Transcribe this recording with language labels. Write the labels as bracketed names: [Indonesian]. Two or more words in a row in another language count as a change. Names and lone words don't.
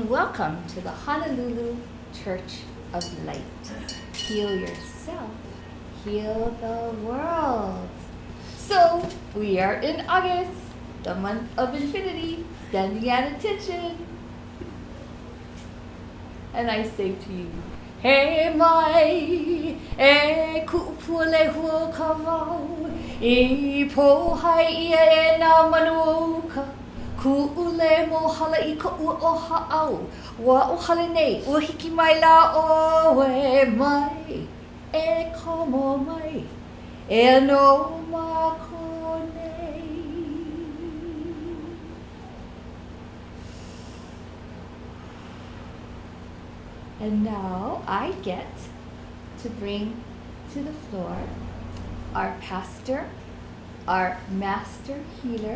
[English] Welcome to the Honolulu Church of Light. Heal yourself, heal the world. So, we are in August, the month of infinity, standing at attention. And I say to you, [Hawaiian] Hey mai, e ku'upule hua kawau, I pohai ia e nā manuoka, ku'ule mo hala I ka ua o ha'au, wa o hale nei, ua hiki mai la o e mai, e komo mai, e ano mako nei. [English] And now I get to bring to the floor our pastor, our master healer.